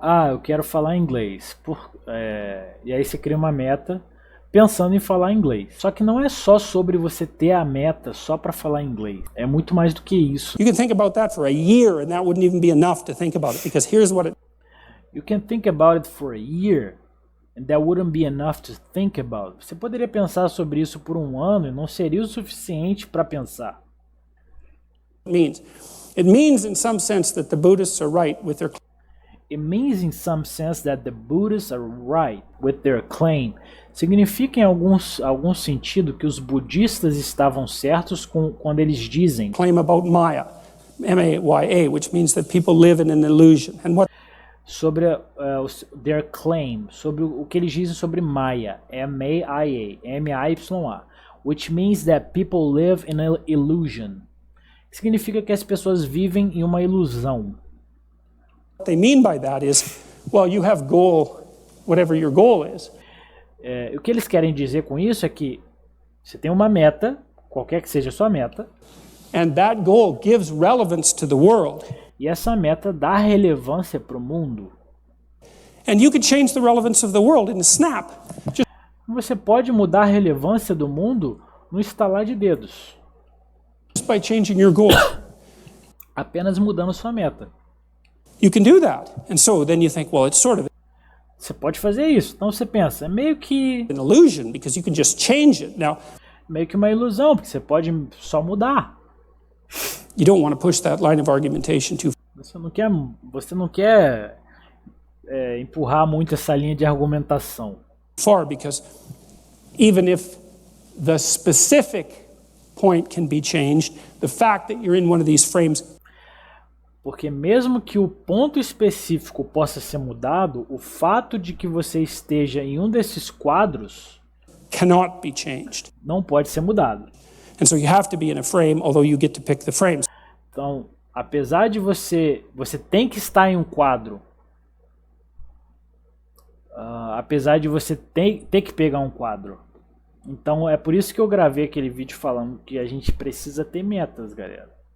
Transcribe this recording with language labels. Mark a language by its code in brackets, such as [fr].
[pt] Eu quero falar inglês. E aí você cria uma meta pensando em falar inglês. Só que não é só sobre você ter a meta só para falar inglês. É muito mais do que isso. [en] You can think about that for a year and that wouldn't even be enough to think about it, because here's what it You can think about it for a year and that wouldn't be enough to think about. [pt] Você poderia pensar sobre isso por um ano e não seria o suficiente para pensar. [en] means. It means in some sense that the Buddhists are right with their It means in some sense that the Buddhists are right with their claim. [pt] Significa em algum sentido que os budistas estavam certos quando eles dizem [en] claim about Maya, M-A-Y-A, which means that people live in an illusion. And what [pt] sobre [en] their claim, [pt] sobre o que eles dizem sobre Maya, M-A-I-A, M-A-Y-A, [en] which means that people live in an illusion. [pt] Significa que as pessoas vivem em uma ilusão. [en] What they mean by that is, well, you have goal, whatever your goal is. [pt] O que eles querem dizer com isso é que você tem uma meta, qualquer que seja a sua meta, [en] And that goal gives relevance to the world. [pt] e essa meta dá relevância para o mundo. [en] And you could change the relevance of the world in a snap. [pt] Você pode mudar a relevância do mundo no estalar de dedos, [en] Just by changing your goal. [pt] apenas mudando sua meta. [en] You can do that. And so then you think, well, it's sort of [pt] Você pode fazer isso. Então você pensa, é meio que [en] an illusion because you can just change it. Now, [pt] uma ilusão, porque você pode só mudar. [en] you don't want to push that line of argumentation too [pt] Você não quer empurrar muito essa linha de argumentação. [en] far because even if the specific point can be changed, the fact that you're in one of these frames [pt] Porque mesmo que o ponto específico possa ser mudado, o fato de que você esteja em um desses quadros [en] cannot be changed. [pt] não pode ser mudado. [en] And so you have to be in a frame, although you get to pick the frames. [pt] Então, apesar de você tem que estar em um quadro, apesar de você ter que pegar um quadro. Então, é por isso que eu gravei aquele vídeo falando que a gente precisa ter metas, galera.